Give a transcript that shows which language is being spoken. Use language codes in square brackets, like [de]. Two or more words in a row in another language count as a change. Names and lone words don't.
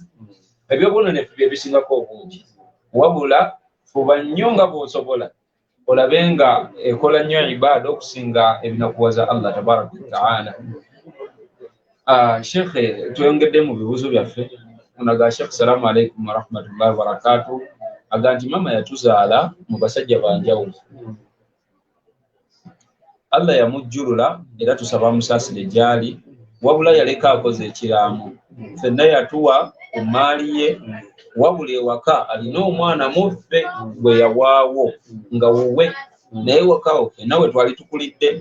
[lg] Ebyobwonoonefu bye bisingako obungi, wabula fuba nnyo nga bw'osobola olabe nga ekola nnyo ibaada okusinga ebinakuwaza Allah [ar] تبارك وتعالى. [lg] Sheikh, tweyongedde mu bibuuzo byaffe. Onaga Sheikh, [ar] السلام عليكم ورحمة الله وبركاته. [lg] Aga nti mama yatuzaala mu basajja banjawulo. Allah yamujjulula era tusaba musaasire gyali, wabula yaleka akoze ekiraamo. Ffenna yatuwa ku maali ye, wabula ewaka alina omwana muffe gwe yawaawo nga wuwe naye wakawo ffenna we twali tukulidde.